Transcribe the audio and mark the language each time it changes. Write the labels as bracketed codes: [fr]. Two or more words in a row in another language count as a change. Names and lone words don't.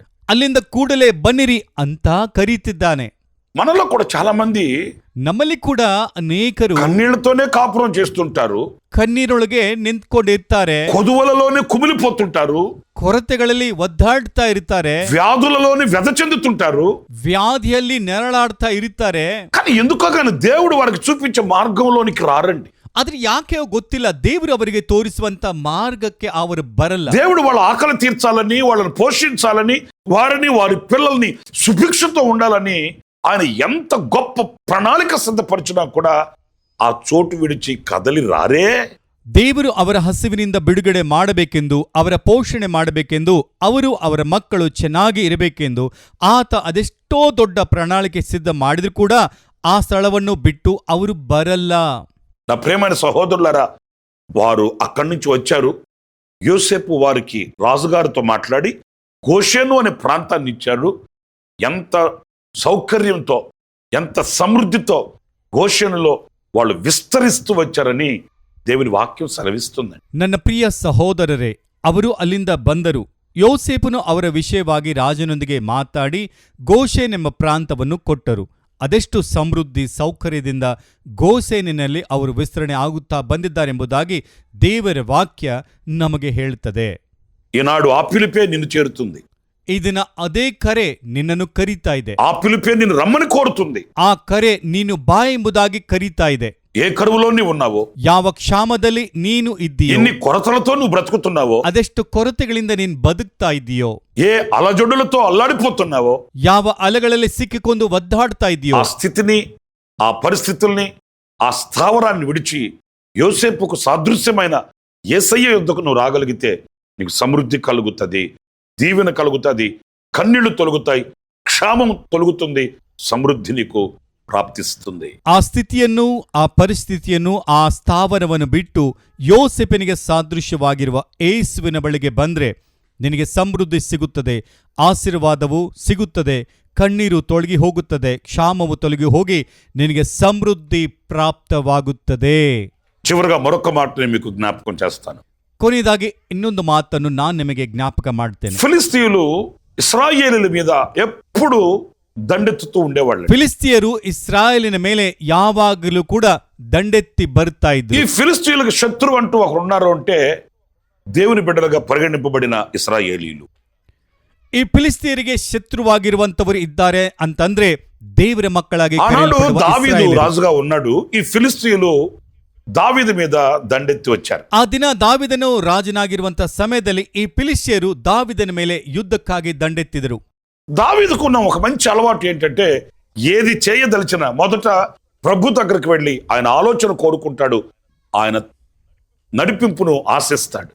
[kn] ಅಲ್ಲಿಂದ ಕೂಡಲೇ ಬನ್ನಿರಿ ಅಂತ ಕರೀತಿದ್ದಾನೆ. [te] మనలో కూడా చాలా మంది [kn] ನಮ್ಮಲ್ಲಿ ಕೂಡ ಅನೇಕರು [te] కన్నీళ్లతోనే కాపురం చేస్తుంటారు, [kn] ಕಣ್ಣೀರೊಳಗೆ ನಿಂತ್ಕೊಂಡಿರ್ತಾರೆ, [te] కొదువలలోనే కుమిలిపోతుంటారు, [kn] ಕೊರತೆಗಳಲ್ಲಿ ಒದ್ದಾಡ್ತಾ ಇರ್ತಾರೆ, [te] వ్యాధులలోనే వ్యధ చెందుతుంటారు. [kn] ವ್ಯಾಧಿಯಲ್ಲಿ ನೆರಳಾಡ್ತಾ ಇರ್ತಾರೆ. [te] కానీ ఎందుకో కానీ దేవుడు వారికి చూపించే మార్గంలోనికి రారండి. [kn] ಆದ್ರೆ ಯಾಕೆ ಗೊತ್ತಿಲ್ಲ, ದೇವರು ಅವರಿಗೆ ತೋರಿಸುವಂತ ಮಾರ್ಗಕ್ಕೆ ಅವರು ಬರಲ್ಲ. [te] దేవుడు వాళ్ళ ఆకలి తీర్చాలని, వాళ్ళని పోషించాలని, వారిని వారి పిల్లల్ని సుభిక్షతో ఉండాలని ఆయన ఎంత గొప్ప ప్రణాళిక సిద్ధపరిచినా కూడా ఆ చోటు విడిచి కదలి రారే. [kn] ದೇವರು ಅವರ ಹಸಿವಿನಿಂದ ಬಿಡುಗಡೆ ಮಾಡಬೇಕೆಂದು, ಅವರ ಪೋಷಣೆ ಮಾಡಬೇಕೆಂದು, ಅವರು ಅವರ ಮಕ್ಕಳು ಚೆನ್ನಾಗಿ ಇರಬೇಕೆಂದು ಆತ ಅದೆಷ್ಟೋ ದೊಡ್ಡ ಪ್ರಣಾಳಿಕೆ ಸಿದ್ಧ ಮಾಡಿದ್ರು ಕೂಡ ಆ ಸ್ಥಳವನ್ನು ಬಿಟ್ಟು ಅವರು ಬರಲ್ಲ. [te] నా ప్రియమైన సహోదరులారా, వారు అక్కడి నుంచి వచ్చారు. యోసేపు వారికి రాజుగారితో మాట్లాడి గోషెను అనే ప్రాంతాన్ని ఇచ్చాడు. ఎంత సౌకర్యంతో, ఎంత సమృద్ధితో గోషెనులో వాళ్ళు విస్తరిస్తూ వచ్చారని దేవుని వాక్యం సెలవిస్తుంది. [kn] ನನ್ನ ಪ್ರಿಯ ಸಹೋದರರೇ, ಅವರು ಅಲ್ಲಿಂದ ಬಂದರು. ಯೋಸೇಫನು ಅವರ ವಿಷಯವಾಗಿ ರಾಜನೊಂದಿಗೆ ಮಾತಾಡಿ ಗೋಷೆನೆಂಬ ಪ್ರಾಂತವನ್ನು ಕೊಟ್ಟರು. ಅದೆಷ್ಟು ಸಮೃದ್ಧಿ ಸೌಕರ್ಯದಿಂದ ಗೋಸೇನಿನಲ್ಲಿ ಅವರು ವಿಸ್ತರಣೆ ಆಗುತ್ತಾ ಬಂದಿದ್ದಾರೆಂಬುದಾಗಿ ದೇವರ ವಾಕ್ಯ ನಮಗೆ ಹೇಳುತ್ತದೆ. [te] ఈనాడు ఆ పిలిపే నిన్ను చేరుతుంది. [kn] ಈ ದಿನ ಅದೇ ಕರೆ ನಿನ್ನನ್ನು ಕರೀತಾ ಇದೆ. [te] ఆ పిలిపే నిన్ను రమ్మని కోరుతుంది. [kn] ಆ ಕರೆ ನೀನು ಬಾ ಎಂಬುದಾಗಿ ಕರೀತಾ ಇದೆ. [te] ఏ కరువులో నీవు ఉన్నావో, [kn] ಯಾವ ಕ್ಷಾಮದಲ್ಲಿ ನೀನು ಇದ್ದೀಯೋ, [te] ఎన్ని కొరతలతో నువ్వు బ్రతుకుతున్నావో, [kn] ಅದೆಷ್ಟು ಕೊರತೆಗಳಿಂದ ನೀನು ಬದುಕ್ತಾ ಇದೆಯೋ, [te] ఏ అలజడులతో అల్లాడిపోతున్నావో, [kn] ಯಾವ ಅಲೆಗಳಲ್ಲಿ ಸಿಕ್ಕಿಕೊಂಡು ಒದ್ದಾಡ್ತಾ ಇದೆಯೋ, [te] ఆ స్థితిని, ఆ పరిస్థితుల్ని, ఆ స్థావరాన్ని విడిచి యోసేపుకు సాదృశ్యమైన యేసయ్య యుద్ధకు నువ్వు రాగలిగితే నీకు సమృద్ధి కలుగుతుంది, దీవెన కలుగుతుంది, కన్నీళ్లు తొలగుతాయి, క్షామం తొలగుతుంది, [kn] ಸಮೃದ್ಧಿ ನೀಕು ಪ್ರಾಪ್ತಿಸುತ್ತದೆ. ಆ ಸ್ಥಿತಿಯನ್ನು, ಆ ಪರಿಸ್ಥಿತಿಯನ್ನು, ಆ ಸ್ಥಾವರವನ್ನು ಬಿಟ್ಟು ಯೋಸೆಫನಿಗೆ ಸಾದೃಶ್ಯವಾಗಿರುವ ಯೇಸುವಿನ ಬಳಿಗೆ ಬಂದ್ರೆ ನಿನಗೆ ಸಮೃದ್ಧಿ ಸಿಗುತ್ತದೆ, ಆಶೀರ್ವಾದವು ಸಿಗುತ್ತದೆ, ಕಣ್ಣೀರು ತೊಲಗಿ ಹೋಗುತ್ತದೆ, ಕ್ಷಾಮವು ತೊಲಗಿ ಹೋಗಿ ನಿನಗೆ ಸಮೃದ್ಧಿ ಪ್ರಾಪ್ತವಾಗುತ್ತದೆ. [te] చివరగా మరొక మాటని మీకు జ్ఞాపకం చేస్తాను. [kn] ಕೊನೆಯದಾಗಿ ಇನ್ನೊಂದು ಮಾತನ್ನು ನಾನು ನಿಮಗೆ ಜ್ಞಾಪಕ ಮಾಡ್ತೇನೆ. [te] ఫిలిస్తీయులు ఇశ్రాయేలీల మీద ఎప్పుడు దండెత్తుతూ ఉండేవాళ్ళు. [kn] ಫಿಲಿಸ್ತಿಯರು ಇಸ್ರಾಯೇಲಿನ ಮೇಲೆ ಯಾವಾಗಲೂ ಕೂಡ ದಂಡೆತ್ತಿ ಬರ್ತಾ ಇದ್ರು. [te] ఈ ఫిలిస్తీయులకు శత్రువు అంటూ ఒకరు ఉన్నారు అంటే దేవుని బిడ్డలుగా పరిగణింపబడిన ఇశ్రాయేలీలు. [kn] ಈ ಫಿಲಿಸ್ತಿಯರಿಗೆ ಶತ್ರುವಾಗಿರುವಂತವರು ಇದ್ದಾರೆ ಅಂತಂದ್ರೆ ದೇವರ ಮಕ್ಕಳಾಗಿ [te] ఆనాడు దావీదు రాజుగా ఉన్నాడు. ఈ ఫిలిస్తీయులు దావీదు మీద దండెత్తి వచ్చారు. [kn] ಆ ದಿನ ದಾವಿದನು ರಾಜನಾಗಿರುವಂತ ಸಮಯದಲ್ಲಿ ಈ ಫಿಲಿಸ್ತಿಯರು ದಾವಿದನ ಮೇಲೆ ಯುದ್ಧಕ್ಕಾಗಿ ದಂಡೆತ್ತಿದರು. [te] దావీదుకున్న ఒక మంచి అలవాటు ఏంటంటే ఏది చేయదలిచిన మొదట ప్రభు దగ్గరికి వెళ్ళి ఆయన ఆలోచన కోరుకుంటాడు, ఆయన నడిపింపును ఆశిస్తాడు.